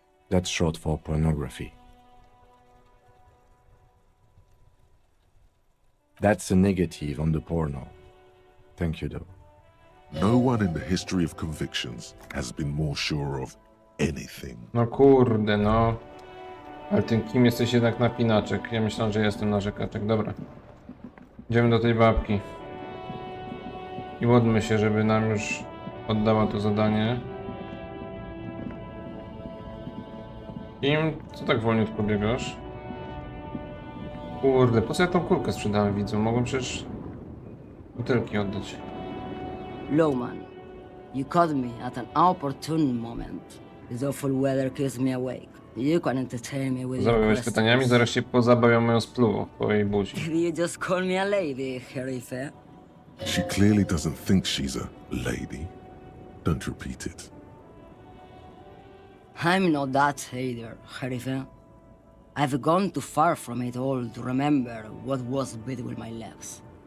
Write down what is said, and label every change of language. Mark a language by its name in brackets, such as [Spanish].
[English] That's short for pornography. That's a negative on the porno. Thank you, though. No one in the history of convictions has been more sure of anything. [Polish] No kurde, no. Ale ty kim jesteś jednak napinaczek? Ja myślałem, że jestem narzekaczek. Dobra. Idziemy do tej babki. I módlmy się, żeby nam już oddała to zadanie. Kim? Co tak wolniutko biegasz? Kurde, po co ja tą kulkę sprzedałem widzom? Mogłem przecież butelki oddać. [English] Lowman, you caught me at an opportune moment. This awful weather keeps me awake. You can entertain me with your [Polish] Zabawiałeś [English] questions. [Polish] pytaniami, zaraz się pozabawią moją spluwą po jej buzi. [English] Did you just call me a lady, Herife? She clearly doesn't think she's a lady. Don't repeat it. I'm not that either, Herife. I've gone too far from it all to remember what was between my legs.